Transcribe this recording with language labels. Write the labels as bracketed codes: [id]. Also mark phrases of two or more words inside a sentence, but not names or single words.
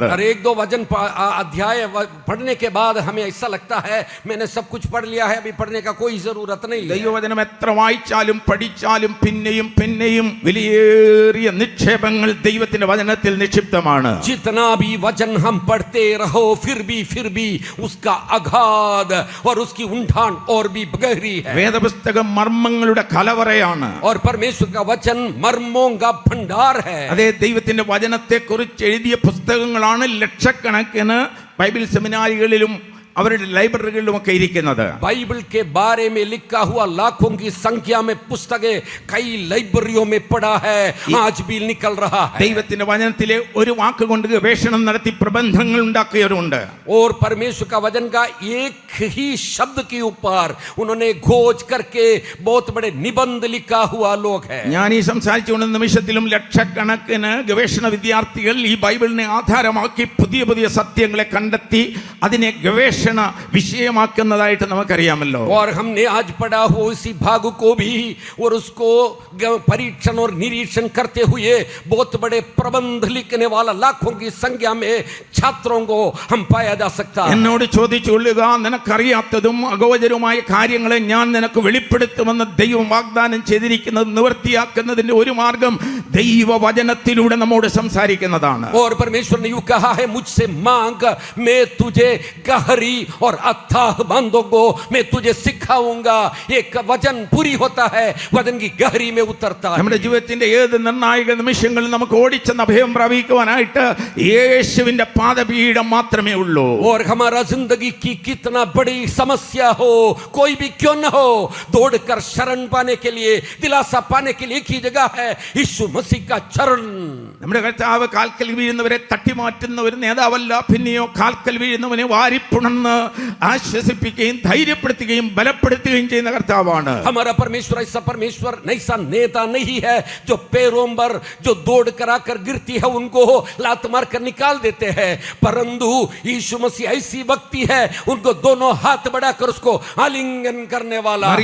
[hi] और 1-2 वचन अध्याय पढ़ने के बाद हमें ऐसा लगता है मैंने सब कुछ पढ़ लिया है, अभी पढ़ने का कोई जरूरत नहीं है। [ml] ദൈവവചനം എത്ര വായിച്ചാലും പഠിച്ചാലും പിന്നെയും പിന്നെയും വിലയേറിയ നിക്ഷേപങ്ങൾ ദൈവത്തിന്റെ വചനത്തിൽ നിക്ഷിപ്തമാണ്. [hi] जितना भी वचन हम पढ़ते रहो फिर भी उसका अगाध और उसकी ऊंढान और भी गहरी है। [ml] വേദപുസ്തകം മർമ്മങ്ങളുടെ കലവറയാണ്. [hi] और परमेश्वर का वचन मर्मों का भंडार है। [ml] അതേ ദൈവത്തിന്റെ വചനത്തെ കുറിച്ച് എഴുതിയ പുസ്തകങ്ങളാണ് ലക്ഷക്കണക്കിന് ബൈബിൾ സെമിനാരികളിലും അവരുടെ ലൈബ്രറികളിലുമൊക്കെ ഇരിക്കുന്നത്. [hi] बाइबल के बारे में लिखा हुआ लाखों की संख्या में पुस्तकें कई लाइब्रेरियों में पड़ा है, आज भी निकल रहा है। [ml] ദൈവത്തിന്റെ വചനത്തിലെ ഒരു വാക്കുകൊണ്ട് ഗവേഷണം നടത്തി പ്രബന്ധങ്ങൾ ഉണ്ടാക്കിയവരുണ്ട്. [hi] और परमेश्वर का वचन का एक ही शब्द के ऊपर उन्होंने खोज करके बहुत बड़े निबंध लिखा हुआ लोग हैं। [ml] ഞാൻ ഈ സംസാരിച്ചുകൊണ്ട നിമിഷത്തിലും ലക്ഷക്കണക്കിന് ഗവേഷണ വിദ്യാർത്ഥികൾ ഈ ബൈബിളിനെ ആധാരമാക്കി പുതിയ പുതിയ സത്യങ്ങളെ കണ്ടെത്തി അതിനെ ഗവേഷണ വിഷയമാക്കുന്നതായിട്ട് നമുക്കറിയാമല്ലോ. [hi] और हमने आज पढ़ा हो इसी भाग को भी, और उसको परीक्षण और निरीक्षण करते हुए बहुत बड़े प्रबंध लिखने वाला लाखों की संख्या में छात्रों को हम पाया जा सकता है। [ml] എന്നോട് ചോദിച്ചുകൊള്ളുക, നിനക്കറിയാത്തതും അഗോചരവുമായ കാര്യങ്ങളെ ഞാൻ നിനക്ക് വെളിപ്പെടുത്തുമെന്ന് ദൈവം വാഗ്ദാനം ചെയ്തിരിക്കുന്നത് നിവൃത്തിയാക്കുന്നതിന്റെ ഒരു മാർഗം ദൈവവചനത്തിലൂടെ നമ്മോട് സംസാരിക്കുന്നതാണ്. [hi] और परमेश्वर ने यूं कहा है, मुझसे मांग मैं तुझे गहरी और अथाह बांधों को मैं तुझे सिखाऊंगा। एक वचन पूरी होता है, वचन की गहरी में उतरता है। [ml] നമ്മുടെ ജീവിതത്തിന്റെ ഏത് നിർണായക നിമിഷങ്ങളിൽ നമുക്ക് ഓടിച്ചെന്ന് അഭയം പ്രാപിക്കുവാനായിട്ട് യേശുവിന്റെ പാദപീഠം മാത്രമേ ഉള്ളൂ. [hi] और हमारा जिंदगी की कितना बड़ी समस्या हो, कोई भी क्यों न हो, दौड़कर शरण पाने के लिए, दिलासा पाने के लिए एक ही जगह है, यीशु मसीह का चरण। [ml] നമ്മുടെ കർത്താവ് കാൽക്കൽ വീഴുന്നവരെ തട്ടിമാറ്റുന്ന ഒരു നേതാവല്ല, പിന്നെയോ കാൽക്കൽ വീഴുന്നവനെ വാരിപ്പുണർന്ന് ആശ്വസിപ്പിക്കുകയും ധൈര്യപ്പെടുത്തുകയും ബലപ്പെടുത്തുകയും ചെയ്യുന്ന കർത്താവാണ്. [hi] हमारा परमेश्वर ऐसा परमेश्वर ऐसा नेता नहीं है जो पैरों पर जो दौड़ कर आकर गिरती है उनको लात मार कर निकाल देते हैं, परंतु यीशु मसीह ऐसी व्यक्ति है उनको दोनों हाथ बढ़ाकर उसको आलिंगन करने वाला है।